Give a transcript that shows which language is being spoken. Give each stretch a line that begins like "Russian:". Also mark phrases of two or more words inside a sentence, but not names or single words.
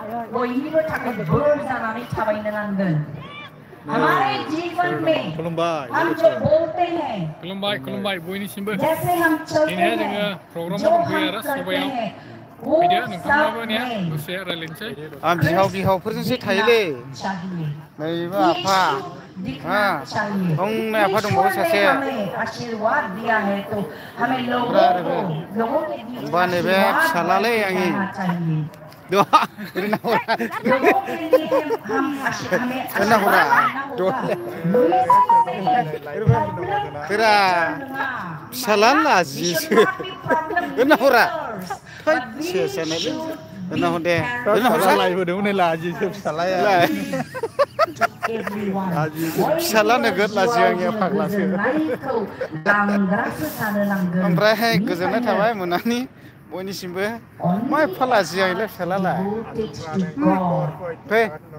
Bodo: बयनिबो थाखाय बोर जानानै थाबायनो नांगोन
Hindi: हमारे जीवन में हम जो बोलते हैं जैसे हम चलते हैं जो हम करते हैं वो सब में
Bodo: बिहावफोरजोंसो थायोलै नैबो आफा हंनाय आफा दंबावो सासे
Hindi: आशीर्वाद दिया है तो हमें लोगों के बीच
Bodo: बा नैबे फिसालालै आंनि
Hindi: लोगों के लिए हमें आशीर्वाद
Bodo: फिरा फिसाला लाजियोसो हरा सेसनालै उनाव दे लायबोदोंमोन लाजियोसो फिसालाया फिसाला नोगोद लाजियो आंनिया फाग्लासो ओमफ्राय गोजोननाय थाबाय मोनानि बयनिसिमबो मा एफा लाजियो आंलाय फिसालालाय फै